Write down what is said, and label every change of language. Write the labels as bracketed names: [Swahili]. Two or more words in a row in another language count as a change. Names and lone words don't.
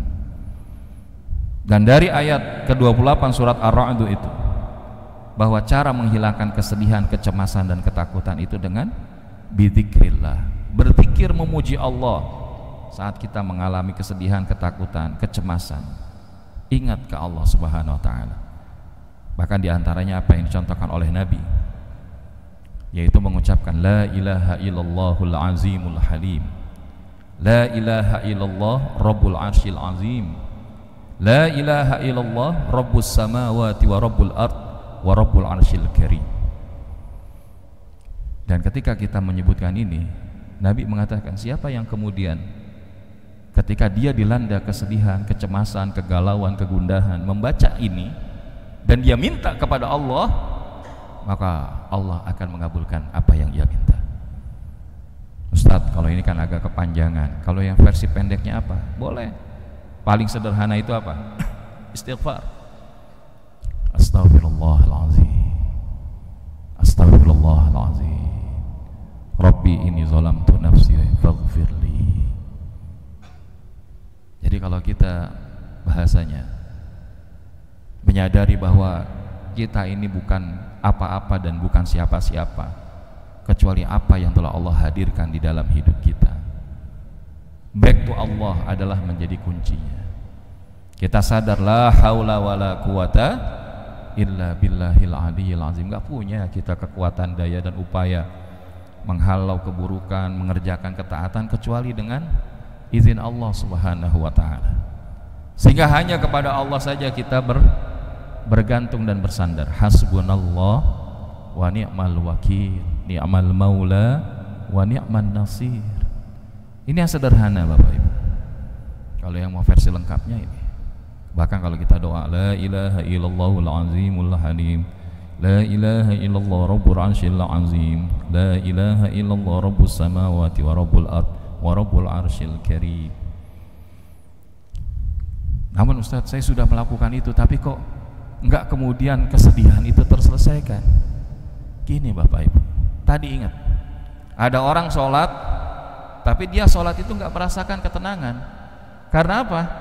[Indonesian] Dan dari ayat ke-28 surat Ar-Ra'd itu, bahwa cara menghilangkan kesedihan, kecemasan dan ketakutan itu dengan bidzikrillah, berzikir memuji Allah. Saat kita mengalami kesedihan, ketakutan, kecemasan, ingat ke Allah [Arabic] سبحانه وتعالى. [Indonesian] Bahkan diantaranya apa yang dicontohkan oleh Nabi, yaitu mengucapkan [Arabic] لا إله إلا الله العظيم الحليم، لا إله إلا الله رب العرش العظيم، لا إله إلا الله رب السماوات ورب الأرض ورب العرش الكريم. [Indonesian] Dan ketika kita menyebutkan ini, Nabi mengatakan siapa yang kemudian ketika dia dilanda kesedihan, kecemasan, kegalauan, kegundahan, membaca ini dan dia minta kepada Allah, maka Allah akan mengabulkan apa yang ia minta. Ustadz, kalau ini kan agak kepanjangan, kalau yang versi pendeknya apa? Boleh. Paling sederhana itu apa? [Arabic] Istighfar. أستغفر الله العظيم، أستغفر الله العظيم، رب إني ظلمت نفسي فاغفر لي. [Indonesian] Jadi kalau kita bahasanya menyadari bahwa kita ini bukan apa-apa dan bukan siapa-siapa kecuali apa yang telah Allah hadirkan di dalam hidup kita, [English] back to Allah [Indonesian] adalah menjadi kuncinya. Kita sadar [Arabic] لا حول ولا قوة إلا بالله العلي العظيم. [Indonesian] Gak punya kita kekuatan daya dan upaya menghalau keburukan, mengerjakan ketaatan kecuali dengan izin Allah [Arabic] سبحانه وتعالى. [Indonesian] Sehingga hanya kepada Allah saja kita bergantung dan bersandar. [Arabic] حسبنا الله ونعم الوكيل، نعم المولى ونعم النصير. [Indonesian] Ini yang sederhana Bapak Ibu. Kalau yang mau versi lengkapnya ini, bahkan kalau kita doa [Arabic] لا إله إلا الله العظيم الحليم، لا إله إلا الله رب العرش العظيم، لا إله إلا الله رب السماوات ورب الأرض ورب العرش الكريم. [Indonesian] Namun Ustadz, saya sudah melakukan itu tapi kok enggak kemudian kesedihan itu terselesaikan. Gini Bapak Ibu, tadi ingat ada orang sholat tapi dia sholat itu enggak merasakan ketenangan. Karena apa?